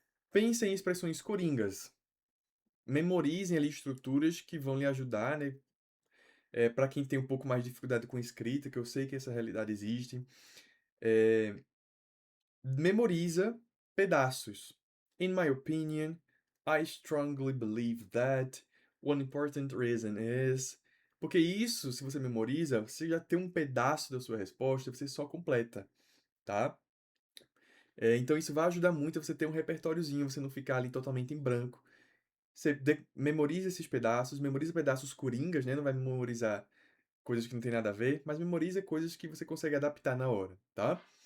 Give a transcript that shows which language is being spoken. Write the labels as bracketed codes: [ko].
[pt] Pensem em expressões coringas. Memorizem ali estruturas que vão lhe ajudar, né, para quem tem um pouco mais de dificuldade com escrita, que eu sei que essa realidade existe, é, memoriza pedaços. [en] In my opinion, I strongly believe that one important reason is. [pt] Porque isso, se você memoriza, você já tem um pedaço da sua resposta, você só completa, tá? Então isso vai ajudar muito a você ter um repertóriozinho, você não ficar ali totalmente em branco. Você memoriza esses pedaços, memoriza pedaços coringas, né? Não vai memorizar coisas que não tem nada a ver, mas memoriza coisas que você consegue adaptar na hora, tá?